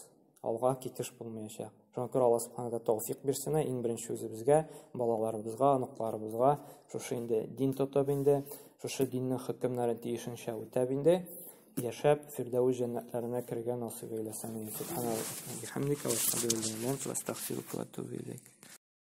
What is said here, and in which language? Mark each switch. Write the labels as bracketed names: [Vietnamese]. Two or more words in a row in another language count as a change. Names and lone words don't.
[Tatar] Алга китеш булмаячак. Шуңа күрә Аллаһ [Arabic] سبحانه وتعالى [Tatar] тәүфик бирсен, иң беренче үзебезгә, балаларыбызга, аныкларыбызга шушы инде дин тотып инде, шушы диннең хөкемнәрен тиешенчә үтәп инде, яшәп фирдәүс җәннәтләренә кергән насыйп әйләсен. [Arabic] سبحان الله وبحمده وأستغفر الله وأستغفرك وأتوب إليك.